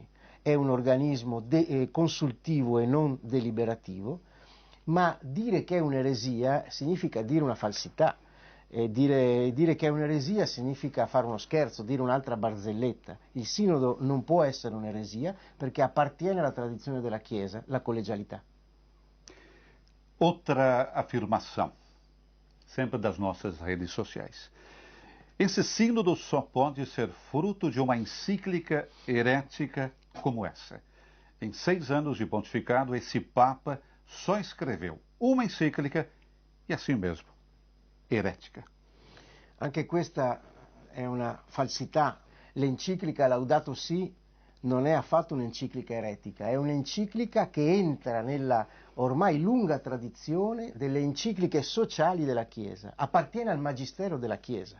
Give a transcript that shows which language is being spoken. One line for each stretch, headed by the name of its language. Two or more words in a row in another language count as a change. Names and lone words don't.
Italian: È un organismo consultivo e non deliberativo, ma dire che è un'eresia significa dire una falsità, dire che è un'eresia significa fare uno scherzo, dire un'altra barzelletta. Il sinodo non può essere un'eresia perché appartiene alla tradizione della Chiesa, la collegialità.
Portuguese: Outra afirmação, sempre das nossas redes sociais. Esse sínodo só pode ser fruto de uma encíclica herética como essa. Em 6 anos de pontificado, esse Papa só escreveu uma encíclica e assim mesmo,
Italian: eretica. Anche questa è una falsità. L'enciclica Laudato Si non è affatto un'enciclica eretica, è un'enciclica che entra nella ormai lunga tradizione delle encicliche sociali della Chiesa, appartiene al magistero della Chiesa.